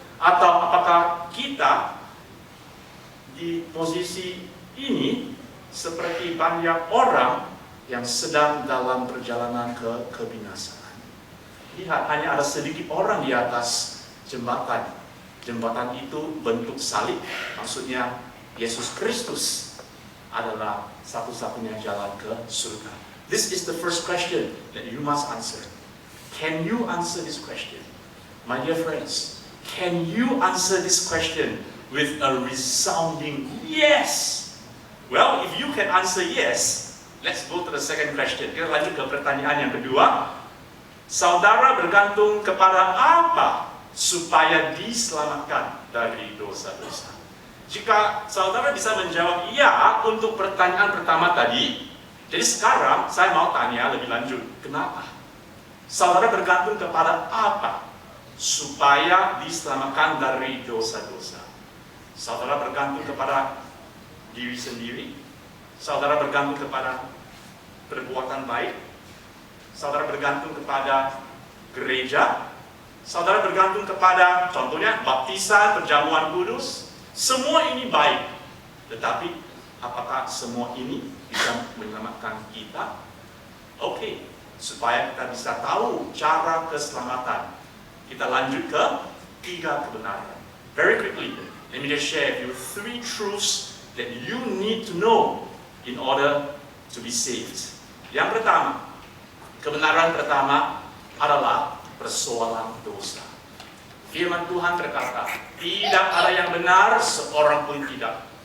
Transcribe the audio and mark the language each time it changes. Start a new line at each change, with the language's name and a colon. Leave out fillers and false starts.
Indonesian: Atau apakah kita di posisi ini seperti banyak orang yang sedang dalam perjalanan ke kebinasaan? Lihat, hanya ada sedikit orang di atas jembatan. Jembatan itu bentuk salib, maksudnya Yesus Kristus adalah satu-satunya jalan ke surga.
English: This is the first question that you must answer. Can you answer this question? My dear friends, can you answer this question with a resounding yes? Well, if you can answer yes, let's go to the second question.
Indonesian: Kita lanjut ke pertanyaan yang kedua. Saudara bergantung kepada apa supaya diselamatkan dari dosa-dosa? Jika saudara bisa menjawab iya untuk pertanyaan pertama tadi, jadi sekarang saya mau tanya lebih lanjut. Kenapa? Saudara bergantung kepada apa supaya diselamatkan dari dosa-dosa? Saudara bergantung kepada diri sendiri? Saudara bergantung kepada perbuatan baik? Saudara bergantung kepada gereja? Saudara bergantung kepada, contohnya, baptisan, perjamuan kudus? Semua ini baik. Tetapi, apakah semua ini bisa menyelamatkan kita? Oke, supaya kita bisa tahu cara keselamatan, kita lanjut ke 3 kebenaran.
English: Very quickly, let me just share with you 3 truths that you need to know in order to be saved.
Indonesian: Yang pertama, kebenaran pertama adalah persoalan dosa. Firman Tuhan berkata, tidak ada yang benar, seorang pun tidak.